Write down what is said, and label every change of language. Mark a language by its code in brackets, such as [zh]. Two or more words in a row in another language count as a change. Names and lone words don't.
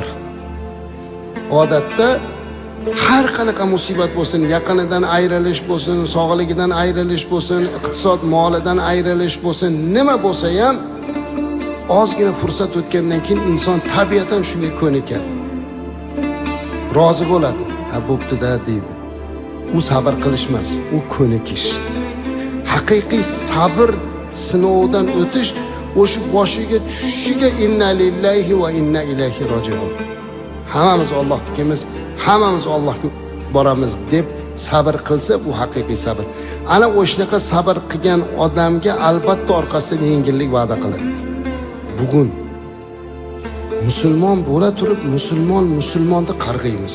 [uz] Odatda har qanaqa musibat bo'lsin, yaqinidan ayrilish bo'lsin, sog'ligidan ayrilish bo'lsin, iqtisod molidan ayrilish bo'lsin, nima bo'lsa ham ozgina fursat o'tgandan keyin inson tabiatan shunga ko'nikadi. Rozi bo'ladi. Ha, bo'pti-da deydi. U sabr qilish emas, u ko'nikish. Haqiqiy sabr sinovdan o'tish o'sha boshiga tushishiga [ar] إنا لله وإنا إليه راجعون. [uz] Hammamiz Allohnikimiz, hammamiz Allohga boramiz deb sabr qilsa, bu haqiqiy sabr. Ana o'shnaqa sabr qilgan odamga albatta orqasidan yengillik va'da qiladi. Bugun musulmon bo'la turib musulmonni qarg'aymiz.